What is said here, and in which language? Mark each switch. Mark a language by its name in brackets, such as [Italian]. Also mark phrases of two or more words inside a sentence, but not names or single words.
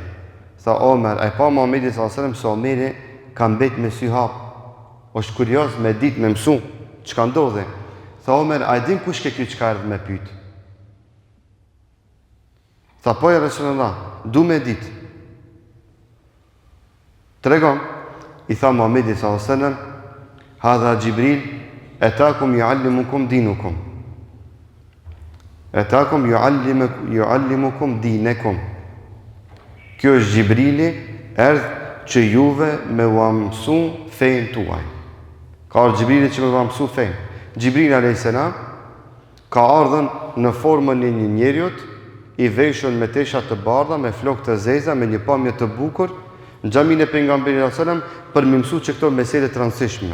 [Albanian] Tha Omer, ai pa Muhamedi [Arabic] صلى الله عليه وسلم [Albanian] se Omeri ka mbet me sy hap. Është kurioz me ditë me mësu çka ndodhi. Tha Omer, a din kush ke ky çka erdhi me pyet? Tha po ja Resulullah, du me dit. Tregon, i tha [Arabic] Muhamedi صلى الله عليه وسلم, هذا جبريل أتاكم يعلمكم دينكم. أتاكم يعلمكم دينكم. [Albanian] Kjo është Jibrili, erdhë që juve me u mësu fejnë tuaj. Ka ardhur Jibrili që me u mësu fejnë. Jibrili a.s. ka ardhën në formën e një njeriut, i veshur me tesha të bardha, me flokë të zeza, me një pamje të bukur, në xhamin e pejgamberit [Arabic] صلى الله عليه وسلم, [Albanian] për me mësu që këto mesele të rëndësishme.